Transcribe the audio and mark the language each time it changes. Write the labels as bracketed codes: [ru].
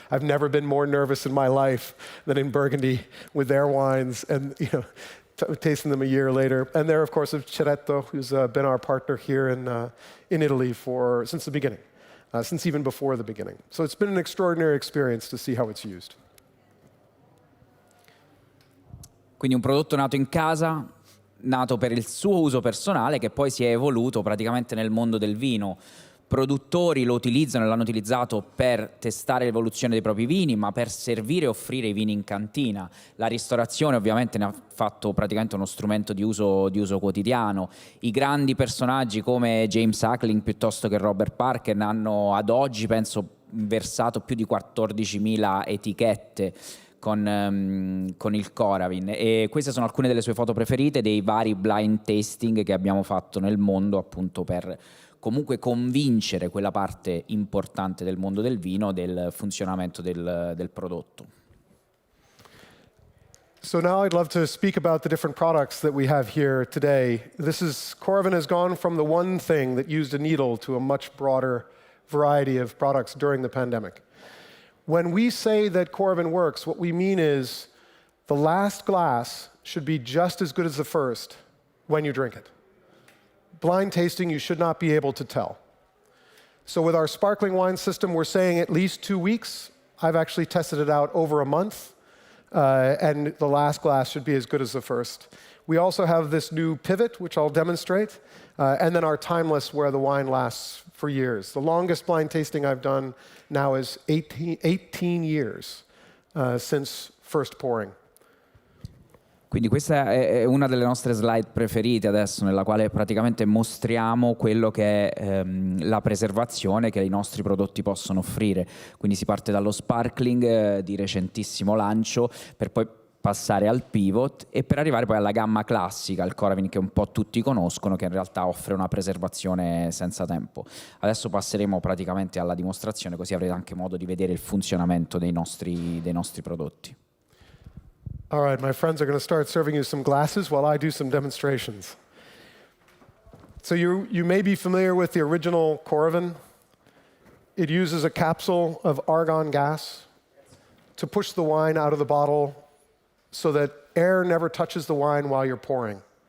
[en] I've never been more nervous in my life than in Burgundy with their wines and tasting them a year later. And there, of course, is Ceretto, who's been our partner here in Italy since the beginning, since even before the beginning. So it's been an extraordinary experience to see how it's used. [it] Quindi un prodotto nato in casa, nato per il suo uso personale, che poi si è evoluto praticamente nel mondo del vino. Produttori lo utilizzano e l'hanno utilizzato per testare l'evoluzione dei propri vini, ma per servire e offrire i vini in cantina. La ristorazione ovviamente ne ha fatto praticamente uno strumento di uso quotidiano. I grandi personaggi come James Suckling piuttosto che Robert Parker hanno ad oggi, penso, versato più di 14.000 etichette con il Coravin, e queste sono alcune delle sue foto preferite dei vari blind tasting che abbiamo fatto nel mondo, appunto per comunque convincere quella parte importante del mondo del vino del funzionamento del prodotto. [en] So now I'd love to speak about the different products that we have here today. Coravin has gone from the one thing that used a needle to a much broader variety of products during the pandemic. When we say that Coravin works, what we mean is the last glass should be just as good as the first when you drink it. Blind tasting, you should not be able to tell. So with our sparkling wine system, we're saying at least 2 weeks. I've actually tested it out over a month, and the last glass should be as good as the first. We also have this new pivot, which I'll demonstrate, and then our timeless, where the wine lasts for years. The longest blind tasting I've done now is 18 years since first pouring. [it] Quindi questa è una delle nostre slide preferite adesso, nella quale praticamente mostriamo quello che è la preservazione che i nostri prodotti possono offrire. Quindi si parte dallo sparkling di recentissimo lancio, per poi passare al pivot e per arrivare poi alla gamma classica, il Coravin, che un po' tutti conoscono, che in realtà offre una preservazione senza tempo. Adesso passeremo praticamente alla dimostrazione, così avrete anche modo di vedere il funzionamento dei nostri prodotti. [en] All right, my friends are going to start serving you some glasses while I do some demonstrations. So you may be familiar with the original Coravin. It uses a capsule of argon gas to push the wine out of the bottle so that air never touches the wine while you're pouring.